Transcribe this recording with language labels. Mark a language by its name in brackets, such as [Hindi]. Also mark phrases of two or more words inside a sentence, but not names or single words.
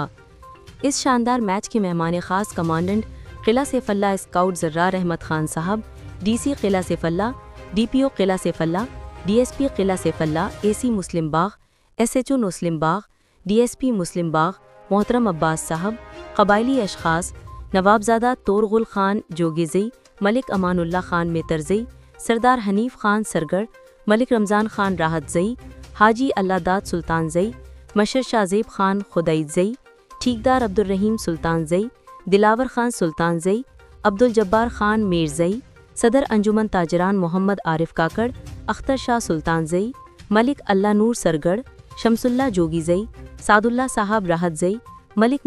[Urdu] اس شاندار میچ کے مہمان خاص کمانڈنٹ قلعہ سیف اللہ اسکاؤٹ زرار احمد خان صاحب، ڈی سی قلعہ سیف اللہ، ڈی پی او قلعہ سیف اللہ، ڈی ایس پی قلعہ سیف اللہ، اے سی مسلم باغ، ایس ایچ او مسلم باغ، ڈی ایس پی مسلم باغ محترم عباس صاحب، قبائلی اشخاص نوابزادہ تورغل خان جوگیزئی، ملک امان اللہ خان میترزئی، سردار حنیف خان سرگڑ، ملک رمضان خان راحت زئی، حاجی اللہ داد سلطان زئی، مشر شاہ زیب خان خدائید زئی، ٹھیکدار عبدالرحیم سلطان زئی، دلاور خان سلطان زئی، عبدالجبار خان میر زئی، صدر انجمن تاجران محمد عارف کاکڑ، اختر شاہ سلطان زئی، ملک اللہ نور سرگڑ، شمس اللہ جوگی زئی، سعد اللہ صاحب راحت زئی، ملک